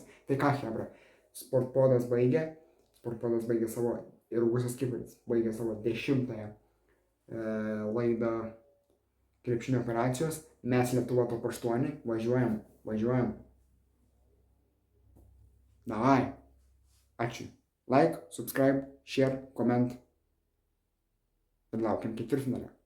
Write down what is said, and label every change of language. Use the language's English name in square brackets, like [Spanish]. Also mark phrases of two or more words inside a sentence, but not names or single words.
[Lithuanian] Tai ką, chebra, Sportpodas baigė savo, ir Augustas Kiperis baigė savo 10-ąją laidą krepšinio operacijos, mes Lietuva top 8, važiuojam. Davai, ačiū. [English] Like, subscribe, share, comment [Lithuanian] ir laukiam ketvirtfinalio.